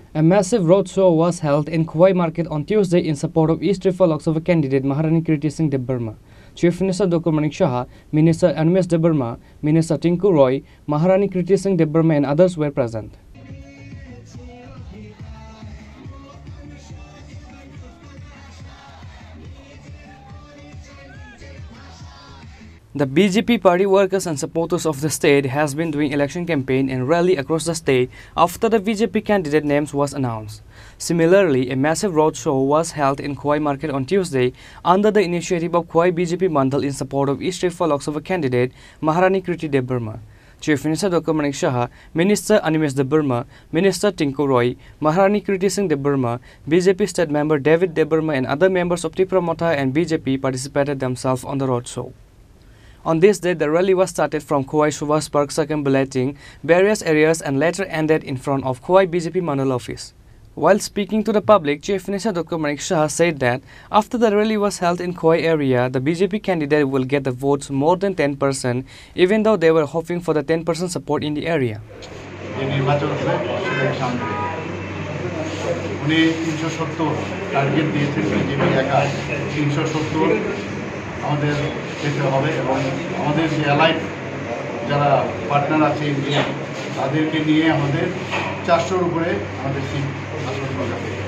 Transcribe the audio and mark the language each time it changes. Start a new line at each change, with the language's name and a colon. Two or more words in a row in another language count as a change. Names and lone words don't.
English: A massive roadshow was held in Khowai Market on Tuesday in support of East Tripura Lok Sabha candidate Maharani Kirti Singh Debbarma. Chief Minister Dr. Manik Shah, Minister Animesh Debbarma, Minister Tinku Roy, Maharani Kirti Singh Debbarma and others were present. The BJP party workers and supporters of the state has been doing election campaign and rally across the state after the BJP candidate names was announced. Similarly, a massive roadshow was held in Khowai Market on Tuesday under the initiative of Khowai BJP Mandal in support of East Tripura Lok Sabha candidate Maharani Kirti Debbarma. Chief Minister Dr. Manik Shah, Minister Animesh Debbarma, Minister Tinku Roy, Maharani Kirti Singh Debbarma, BJP state member David Debbarma and other members of Tripura Motha and BJP participated themselves on the roadshow. On this day, the rally was started from Khowai Subhas Park, circumambulating various areas and later ended in front of Khowai BJP Mandal office. While speaking to the public, Chief Minister Dr. Manik Shah said that after the rally was held in Khowai area, the BJP candidate will get the votes more than 10%, even though they were hoping for the 10% support in the area.
Bangla: আমাদের যেতে হবে এবং আমাদের যে অ্যালাইড যারা পার্টনার আছে ইন্ডিয়া তাদেরকে নিয়ে আমাদের 400-র উপরে আমাদের সিট আসন যাবে